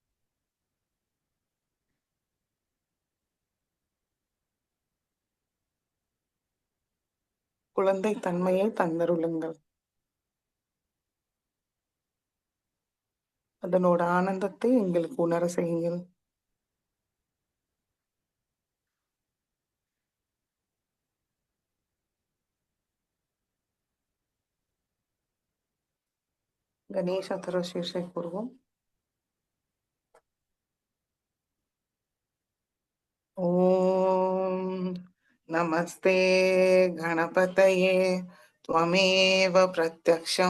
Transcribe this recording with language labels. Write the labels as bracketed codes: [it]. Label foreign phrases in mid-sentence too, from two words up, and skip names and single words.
[ta] குழந்தை தன்மையை தந்தருளுங்கள். அதனோட ஆனந்தத்தை எங்களுக்கு உணர செய்யுங்கள். [sa] गणेश अथर्वशीर्षे पूर्वम् ॐ नमस्ते गणपतये त्वमेव प्रत्यक्षं